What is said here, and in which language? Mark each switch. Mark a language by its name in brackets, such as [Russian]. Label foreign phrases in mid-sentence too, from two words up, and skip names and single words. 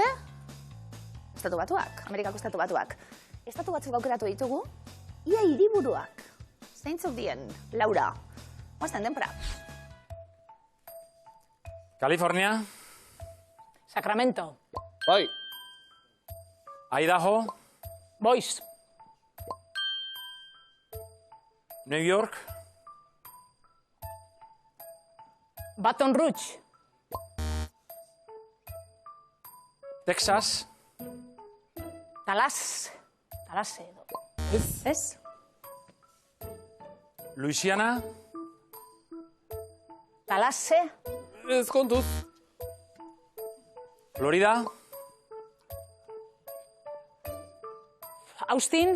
[Basque] Estatu batuak, Amerikako estatu batuak. Estatu batzuk aukeratu ditugu. Ia hiriburuak. Zeintzuk dien, Laura. Oazten denpora. California. Sacramento. Bai. Idaho. Boise. New York. Baton Rouge. Texas. Tallahassee. Ez? Louisiana. Tallahassee. Ez kontuz. Florida. Austin.